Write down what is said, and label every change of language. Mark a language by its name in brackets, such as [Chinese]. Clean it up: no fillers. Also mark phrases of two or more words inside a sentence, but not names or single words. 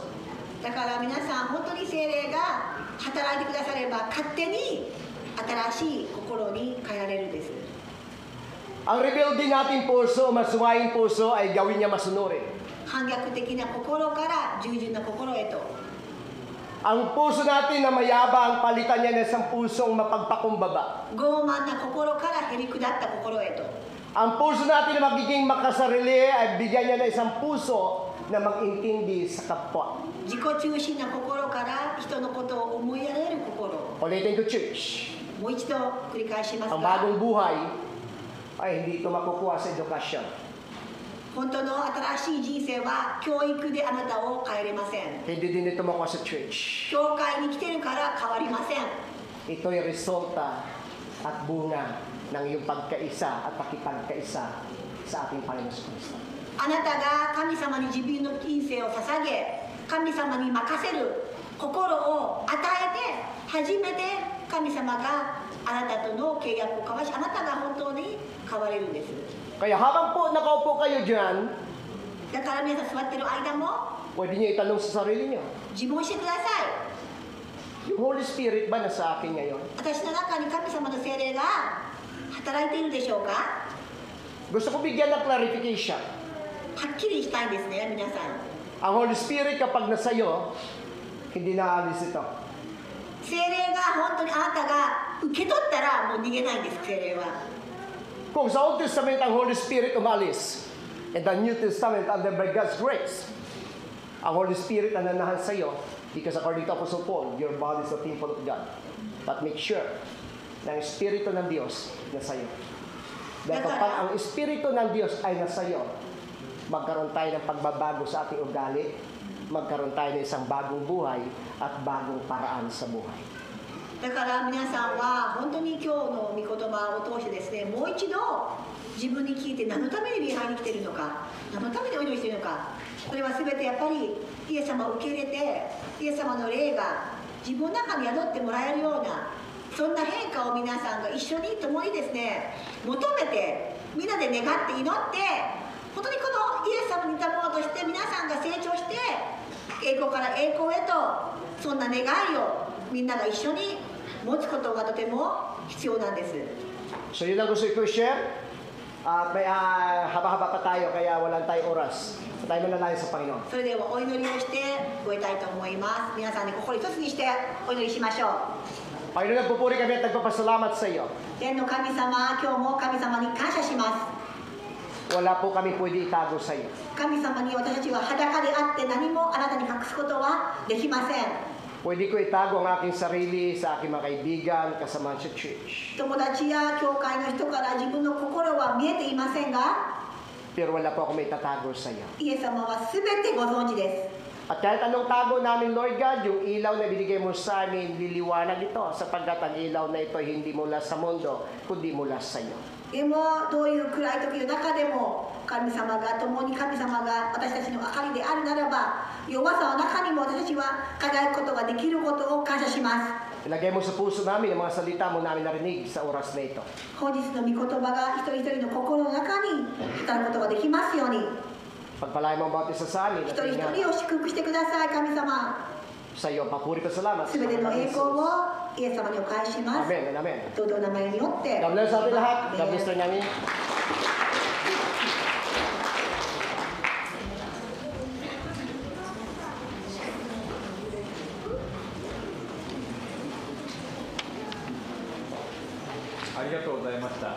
[Japanese] だから皆さん、本当に精霊が働いてくだされば勝手に新しい心に変えられるんです。 [Filipino] Ang rebelde nating puso, masuwaing puso, ay gawin niya masunurin. [Japanese] 反逆的な心から従順な心へと。 [Filipino] Ang puso natin na mayabang, palitan niya ng isang pusong mapagpakumbaba. [Japanese] 傲慢な心からへり下った心へと。 [Filipino] Ang puso natin na magiging makasarili ay bigyan niya ng isang puso na mag-intindi sa kapwa. [Japanese] 自己中心な心から人のことを思いやれる心。 [Filipino] Ulitin ko, church. [Japanese] もう一度繰り返します [Filipino] Ang [Japanese] が、 [Filipino] bagong buhay ay hindi ito makukuha sa edukasyon. [Japanese] 本当の新しい人生は教育であなたを変えれません。 [Filipino] Hindi din ito makukuha sa church. [Japanese] 教会に来てるから変わりません。 [Filipino] Ito'y resulta at bunga ng iyong pagkaisa at pakipagkaisa sa ating Panginoon sa Kristo. [Japanese] あなたが神様に自分の人生を捧げ、神様に任せる心を与えて、初めて神様があなたとの契約を交わし、あなたが本当に変われるんです。 [Filipino] Kaya habang po nakaupo kayo dyan, [Japanese] だから皆さん座ってる間も [Filipino] pwede niyo itanong sa sarili niyo, [Japanese] 自問してください。 [Filipino] yung [English] Holy Spirit [Filipino] ba nasa akin ngayon? [Japanese] 私の中に神様の聖霊が働いているでしょうか？ [Filipino] Gusto ko bigyan ng clarification. [Japanese] はっきりしたいんですね、皆さん。 [Filipino] Ang [English] Holy Spirit [Filipino] kapag nasa iyo, hindi naalis ito. [Japanese] 聖霊が本当にあなたが受け取ったらもう逃げないんです、聖霊は。 [Filipino] Kung sa [English] Old Testament [Filipino] ang [English] Holy Spirit [Filipino] umalis, [English] and the New Testament under by God's grace, [Filipino] ang [English] Holy Spirit [Filipino] ang nanahan sa iyo, [English] because according to Apostle Paul, your body is the temple of God. But make sure [Filipino] na ang Espiritu ng Diyos nasa iyo. Dahil kapag ang Espiritu ng Diyos ay nasa iyo, magkaroon tayo ng pagbabago sa ating ugali, magkaroon tayo ng isang bagong buhay at bagong paraan sa buhay. [Japanese] だから皆さんは本当に今日の御言葉を通してですね、もう一度自分に聞いて何のために礼拝に来ているのか、何のためにお祈りしているのか、これは全てやっぱりイエス様を受け入れて、イエス様の霊が自分の中に宿ってもらえるような、そんな変化を皆さんが一緒に共にですね、求めて、みんなで願って祈って、本当にこのイエス様に似たものとして皆さんが成長して、栄光から栄光へと、そんな願いをみんなが一緒に持つことがとても必要なんです。 [Filipino] So yun ang gusto ko i-share. May haba-haba pa tayo kaya walang tayong oras. Tayo muna lang sa Panginoon. [Japanese] それではお祈りをして終えたいと思います。皆さんに心一つにしてお祈りしましょう。 [Filipino] Panginoon, nagpupuri kami at nagpapasalamat sa iyo. [Japanese] 天の神様、今日も神様に感謝します。 [Filipino] Wala po kami pwede itago sa iyo. [Japanese] 神様に私たちは裸であって何もあなたに隠すことはできません。 [Filipino] Pwede ko itago ang aking sarili sa aking mga kaibigan, kasama sa church. [Japanese] 友達や教会の人から自分の心は見えていませんが、 [Filipino] Pero wala po ako may tatago sa iyo. [Japanese] イエス様は全てご存知です。 [Filipino] At kahit anong tago namin, [English] Lord God, [Filipino] yung ilaw na binigay mo sa amin, liliwanag ito sapagkat ang ilaw na ito hindi mula sa mundo, kundi mula sa iyo. [Japanese] でもどういう暗い時の中でも神様が共に神様が私たちの明かりであるならば弱さの中にも私たちは輝くことができることを感謝します [Filipino] Ilagay mo sa puso namin ang mga salita mo namin narinig sa oras na ito. [Japanese] 本日の御言葉が一人一人の心の中に語ることができますように [Filipino] Pagpalain mo ang bawat isa sa amin [Japanese] 一 [Filipino] at [Japanese] 人一人を祝福してください神様 [Filipino] sa iyo, papuri ko salamat. [Japanese] すべての栄光をイエス様にお返しします [English] Amen and amen. [Japanese] 尊い名前によって [English] God bless [Filipino] sa ating lahat. [English] God Amen. [Filipino] bless rin namin. [Japanese] A りがとうございました。